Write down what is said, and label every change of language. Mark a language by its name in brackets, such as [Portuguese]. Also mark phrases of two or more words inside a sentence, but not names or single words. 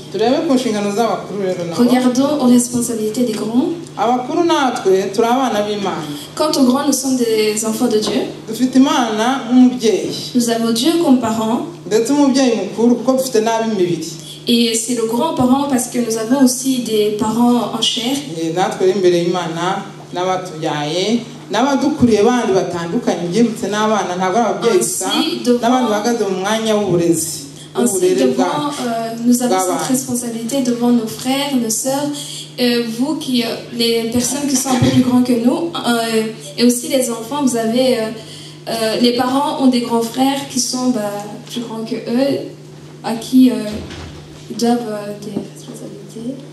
[French] Regardons aux responsabilités des grands. Quant aux grands, nous sommes des enfants de Dieu. Nous avons Dieu comme parent. Et c'est le grand-parent parce que nous avons aussi des parents en chair. [Kinyarwanda] n'abadukuriye bandi batandukanye byibutse n'abana ntabwo ababyeyi gusa n'abandi bahagaze mu mwanya w'uburezi. [French] Nous avons cette responsabilité devant nos frères, nos sœurs, vous qui, les personnes qui sont un peu plus grands que nous, et aussi les enfants, vous avez, les parents ont des grands frères qui sont plus grands que eux, à qui ils doivent des responsabilités.